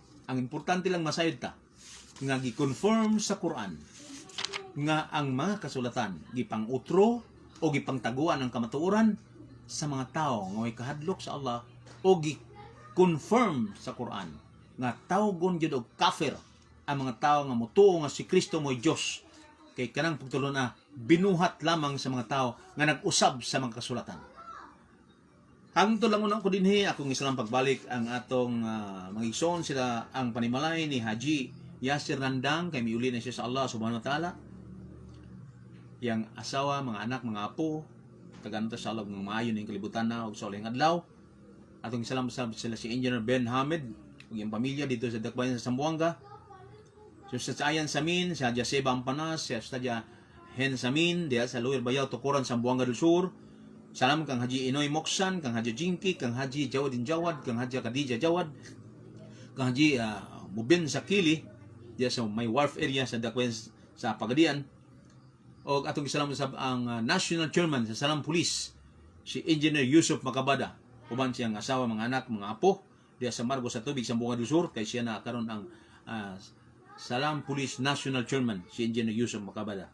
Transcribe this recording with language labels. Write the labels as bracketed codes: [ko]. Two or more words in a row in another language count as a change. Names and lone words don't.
[ceb] Ang importante lang masayod ta nga gi-confirm sa Quran nga ang mga kasulatan gipang-utro o gipangtaguan ang kamatuoran sa mga tao nga may kahadlok sa Allah o gi-confirm sa Quran nga tawgon gyud og kafir ang mga tao nga motuo nga si Kristo mo'y Dios. Kay kanang pagtulon binuhat lamang sa mga tao nga nag-usab sa mga kasulatan. Hangtod lang unang ko dinhi akong isang pagbalik ang atong mga igsoon sila ang panimalay ni Haji Yasir Nandang kay miuli na siya sa Allah [ar] سبحانه وتعالى. [ceb] Yang asawa, mga anak, mga apo, taganto sa Allah ng maayo ning kalibutan na og sa uling adlaw. Atong salam sa sila si Engineer Ben Hamid ug iyang pamilya dito sa Dakbayan sa Zamboanga. So sa Ayan Samin, sa Jaseba Ampanas, sa Stadia Hen Samin, diya sa Lower Bayaw Tukuran Zamboanga del Sur. Salam kang Haji Inoy Moksan, kang Haji Jinki, kang Haji Jawadin Jawad, kang Haji Khadija Jawad, kang Haji Mubin Sakili, diya sa May Wharf area sa Dakbayan sa Pagadian. O atong gisalam sa ang [en] National Chairman [ceb] sa Salam Police, si Engineer Yusuf Makabada, uban siyang asawa, mga anak, mga apo, diya sa Margo sa Tubig, Zamboanga del Sur, kay siya na karon ang [en] Salam Police National Chairman, [ceb] si Engineer Yusuf Makabada.